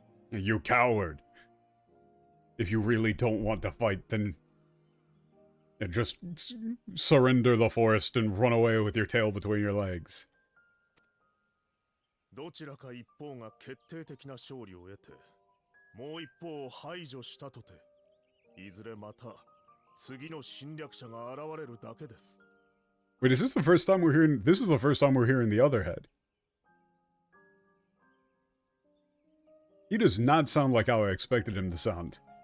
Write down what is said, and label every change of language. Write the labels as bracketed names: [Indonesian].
[English] You coward! If you really don't want to fight, then just surrender the forest and run away with your tail between your legs. [Japanese] どちらか一方が決定的な勝利を得て、もう一方を排除したとて、いずれまた次の侵略者が現れるだけです。 [English] Wait, is this the first time we're hearing? This is the first time we're hearing the other head. He does not sound like how I expected him to sound.